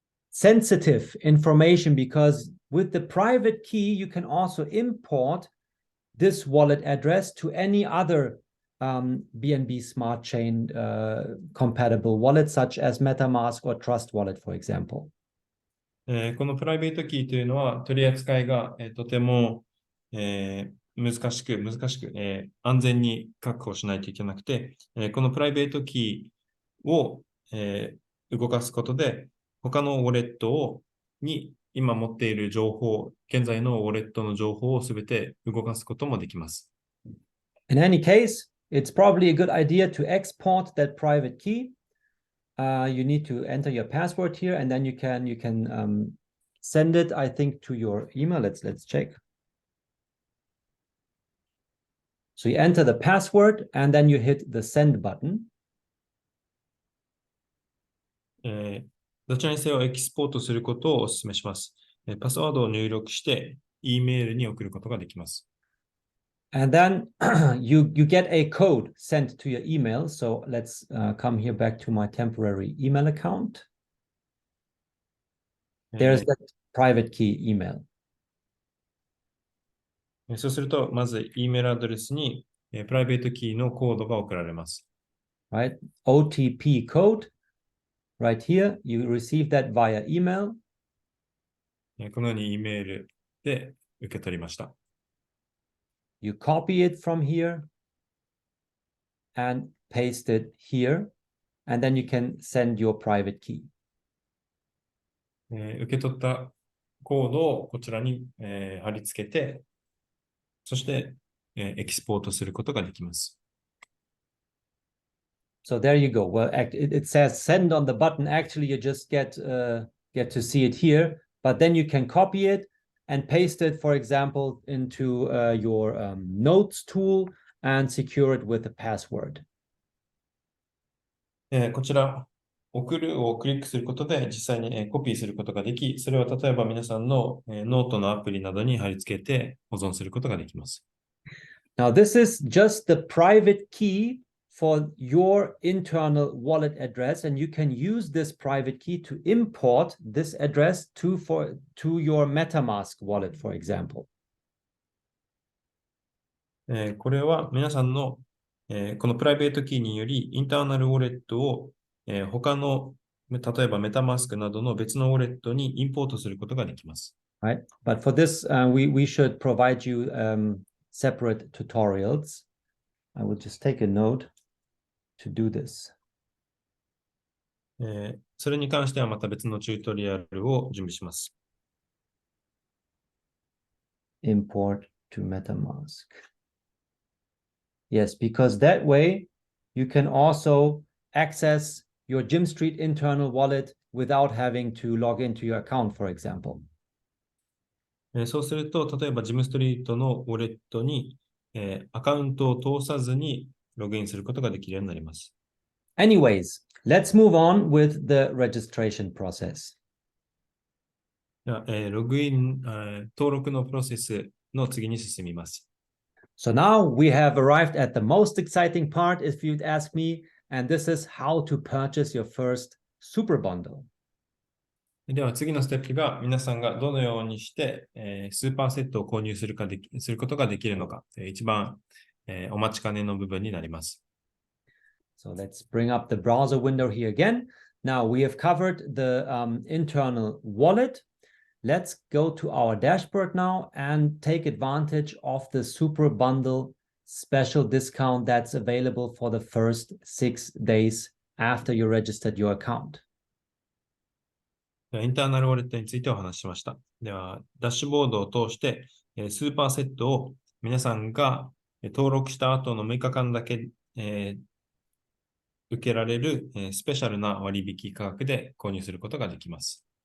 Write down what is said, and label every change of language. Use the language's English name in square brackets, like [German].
[English] Sensitive information, because with the private key, you can also import this wallet address to any other BNB Smart Chain compatible wallet, such as MetaMask or Trust Wallet, for example. [Japanese] このプライベートキーというのは取り扱いが、とても、難しく、安全に確保しないといけなくて、このプライベートキーを、動かすことで、他のウォレットに今持っている情報、現在のウォレットの情報をすべて動かすこともできます。 [English] In any case, it's probably a good idea to export that private key. You need to enter your password here, and then you can send it, I think, to your email. Let's check. So you enter the password, and then you hit the send button. [Japanese] どちらにせよエキスポートすることをお勧めします。パスワードを入力して、E メールに送ることができます。 [English] And then you get a code sent to your email. So let's come here back to my temporary email account. There's that private key email. [Japanese] そうすると、まず E メールアドレスにプライベートキーのコードが送られます。 [English] Right? OTP code. Right here, you receive that via email. [Japanese] このように E メールで受け取りました。 [English] You copy it from here and paste it here, and then you can send your private key. [Japanese] 受け取ったコードをこちらに、貼り付けて、そして、エキスポートすることができます。 [English] So there you go. Well, it says send on the button. Actually, you just get to see it here, but then you can copy it and paste it, for example, into your notes tool and secure it with a password. [Japanese] こちら、送るをクリックすることで実際に、コピーすることができ、それを例えば皆さんの、ノートのアプリなどに貼り付けて保存することができます。 [English] Now, this is just the private key for your internal wallet address, and you can use this private key to import this address to your MetaMask wallet, for example. [Japanese] これは皆さんの、このプライベートキーによりインターナルウォレットを、他の例えばメタマスクなどの別のウォレットにインポートすることができます。 [English] Right, but for this, we should provide you separate tutorials. I will just take a note to do this. [Japanese] それに関してはまた別のチュートリアルを準備します。 [English] Import to MetaMask. Yes, because that way you can also access your GYMSTREET internal wallet without having to log into your account, for example. [Japanese] そうすると、例えばGYMSTREETのウォレットに、アカウントを通さずにログインすることができるようになります。 [English] Anyways, let's move on with the registration process. [Japanese] ログイン、登録のプロセスの次に進みます。 [English] So now we have arrived at the most exciting part, if you'd ask me, and this is how to purchase your first super bundle. [Japanese] では次のステップが皆さんがどのようにして、スーパーセットを購入することができるのか、一番、お待ちかねの部分になります。 [English] So let's bring up the browser window here again. Now we have covered the internal wallet. Let's go to our dashboard now and take advantage of the super bundle special discount that's available for the first 6 days after you registered your account. [Japanese] インターナルウォレットについてお話ししました。では、ダッシュボードを通して、スーパーセットを皆さんが登録した後の6日間だけ、受けられるスペシャルな割引価格で購入することができます。